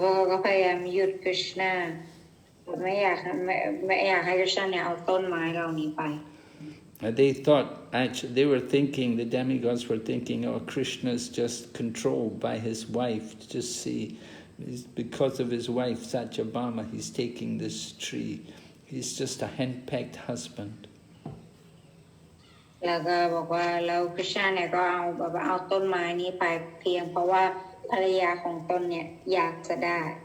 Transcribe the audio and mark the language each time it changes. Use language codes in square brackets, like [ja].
[th] ก็พยายามหยุดกฤษณาไม่อยากให้กฤษณาเนี่ยเอาต้นไม้เหล่านี้ไป [en] They thought, actually, they were thinking, the demigods were thinking, oh, Krishna's just controlled by his wife. Just see, because of his wife, Satyabhama, he's taking this tree. He's just a henpecked husband. [th] แล้วก็บอกว่าเรากฤษณาเนี่ยก็เอาต้นไม้นี้ไปเพียงเพราะว่าภรรยาของตนเนี่ยอยากจะได้